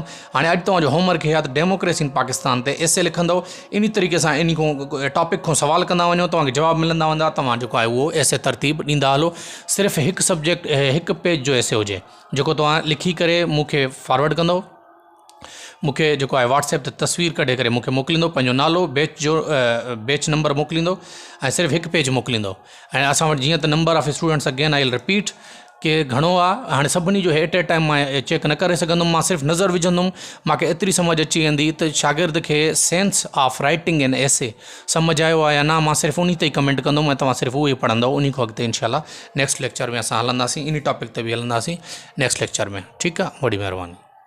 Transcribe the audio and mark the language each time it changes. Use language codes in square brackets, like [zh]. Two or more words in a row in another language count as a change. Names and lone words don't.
[sd] हाणे अॼु तव्हांजो होमवर्क हे आहे त [en] Democracy in Pakistan [sd] ते एसे लिखंदो, इन तरीक़े सां इन खां टॉपिक खां सवाल कंदा वञो, तव्हांखे जवाब मिलंदा वेंदा, तव्हां जेको आहे उहो एसे तरतीब ॾींदा हलो। सिर्फ़ु हिकु सब्जेक्ट, हिकु पेज जो एसे हुजे, जेको तव्हां लिखी करे मूंखे फॉरवर्ड कंदो, मूंखे जेको आहे व्हाट्सएप ते तस्वीर कढे करे मूंखे मोकिलींदो, पंहिंजो नालो, [en] batch number [sd] मोकिलींदो, ऐं सिर्फ़ु हिकु पेज मोकिलींदो। ऐं असां वटि जीअं त [en] number of students again I will repeat [sd] कि घणो आहे, हाणे सभिनी जो [en] at a time [sd] मां चेक न करे सघंदुमि, मां सिर्फ़ु नज़र विझंदुमि, मूंखे एतिरी सम्झ अची वेंदी त शागिर्द खे [en] sense of writing and essay [sd] सम्झ आयो आहे या न, मां सिर्फ़ु उन ते ई कमेंट कंदुमि ऐं तव्हां सिर्फ़ु उहो ई पढ़ंदो। उन खां अॻिते इंशाल्लाह [en] next lecture [sd] में असां हलंदासीं, इन टॉपिक ते बि हलंदासीं [en] next lecture [sd] में, ठीकु आहे, वॾी महिरबानी।